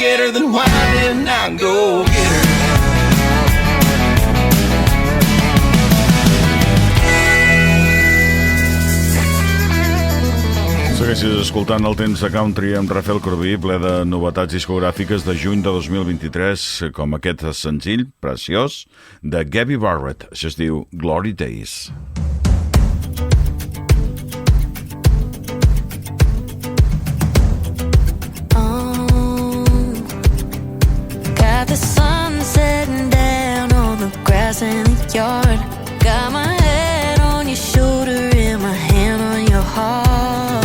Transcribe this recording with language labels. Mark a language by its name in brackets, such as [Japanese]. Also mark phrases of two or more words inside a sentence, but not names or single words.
[English] better than whining. Now go get her. [Catalan] Segueixis escoltant el Temps de Country amb Rafael Corbí, ple de novetats discogràfiques de juny de 2023, com aquest senzill preciós de Gabby Barrett. Això es diu Glory Days. [English] Got the sun setting down on the grass in the yard. Got my head on your shoulder and my hand on your heart.